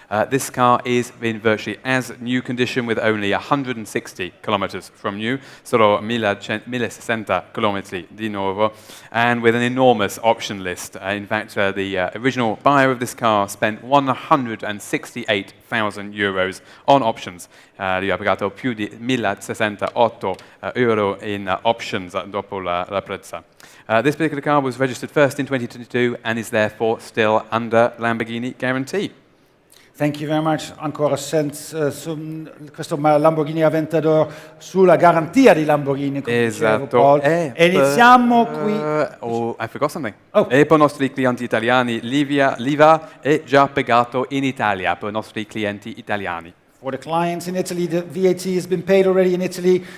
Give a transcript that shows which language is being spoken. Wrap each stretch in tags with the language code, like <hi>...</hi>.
<en>This car is in virtually as new condition with only 160 kilometers from new, solo 1060 kilometri di nuovo, and with an enormous option list. In fact, the original buyer of this car spent 168,000 euros on options.</en> <it>Lui ha pagato più di 1.068 euro in options dopo la prezza.</it> <en>This particular car was registered first in 2022 and is therefore still under Lamborghini guarantee. Thank you very much.</en> <it>Ancora questo Lamborghini Aventador sulla garantia di Lamborghini. Esatto. E iniziamo qui.</it> <en>Oh, I forgot something. Oh.</en> <it>E per i nostri clienti italiani, l'IVA è già pagato in Italia per i nostri clienti italiani.</it> <en>For the clients in Italy, the VAT has been paid already in Italy.</en>